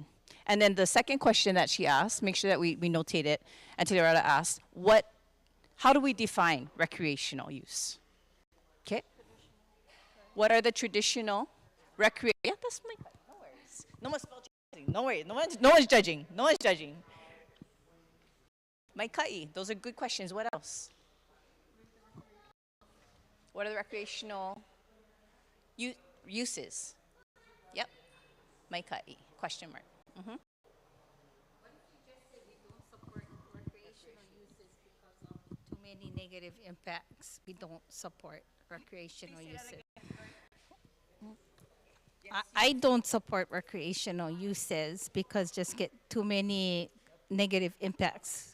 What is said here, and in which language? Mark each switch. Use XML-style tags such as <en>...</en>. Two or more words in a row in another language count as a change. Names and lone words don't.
<en>And then the second question that she asked, make sure that we notate it, and Tilerata asked, how do we define recreational use? Okay. What are the traditional yeah, that's my, no worries. No one's judging. No worries. No one's judging. No one's judging.</en> <haw>Mai kai.</haw> <en>Those are good questions. What else? What are the recreational uses? Yep.</en> <haw>Mai kai.</haw> <en>Question mark. negative impacts, we don't support recreational uses. I don't support recreational uses because just get too many negative impacts.</en>